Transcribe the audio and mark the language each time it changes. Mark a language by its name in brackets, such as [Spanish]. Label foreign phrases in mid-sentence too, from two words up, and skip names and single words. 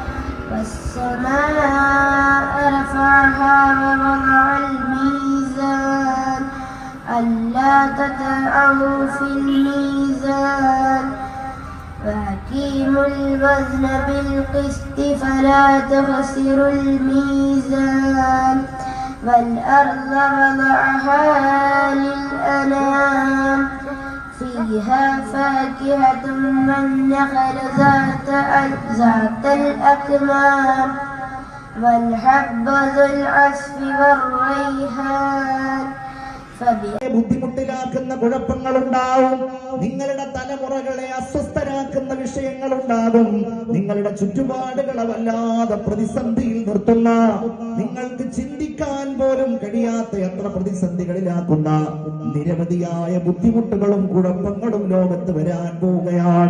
[Arabic] والسماء رفعها ووضع الميزان ألا تطغوا في الميزان وأقيموا الوزن بالقسط فلا تخسروا الميزان والأرض وضعها للأنام فيها فاكهة والنخل ذات الأكمام والحب ذو العصف والريحان [Malayalam] ബുദ്ധിമുട്ടിലാക്കുന്ന കുഴപ്പങ്ങളുണ്ടാവും. നിങ്ങളുടെ തലമുറകളെ അസ്വസ്ഥരാക്കുന്ന വിഷയങ്ങളുണ്ടാകും. നിങ്ങളുടെ ചുറ്റുപാടുകളെ വല്ലാതെ പ്രതിസന്ധിയിൽ നിർത്തുന്ന, നിങ്ങൾക്ക് ചിന്തിക്കാൻ പോലും കഴിയാത്ത എത്ര പ്രതിസന്ധികളിലാക്കുന്ന നിരവധിയായ ബുദ്ധിമുട്ടുകളും കുഴപ്പങ്ങളും ലോകത്ത് വരാൻ പോവുകയാണ്.